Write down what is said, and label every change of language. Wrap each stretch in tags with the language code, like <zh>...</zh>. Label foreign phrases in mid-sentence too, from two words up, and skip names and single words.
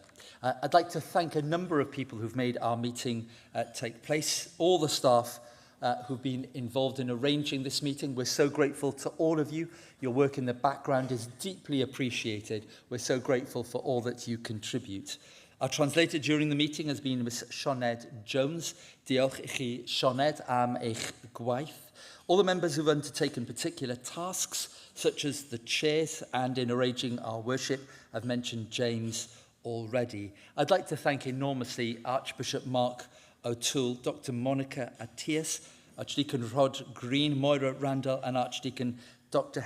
<en>I'd like to thank a number of people who've made our meeting take place, all the staff who've been involved in arranging this meeting. We're so grateful to all of you. Your work in the background is deeply appreciated. We're so grateful for all that you contribute. Our translator during the meeting has been Miss Sioned Jones.</en> <cy>Diolch I chi, Sioned, am eich gwaith.</cy> <en>All the members who've undertaken particular tasks, such as the chairs and in arranging our worship, have mentioned James already. I'd like to thank enormously Archbishop Mark O'Toole, Dr. Monica Attias, Archdeacon Rod Green, Moira Randall, and Archdeacon Dr.</en>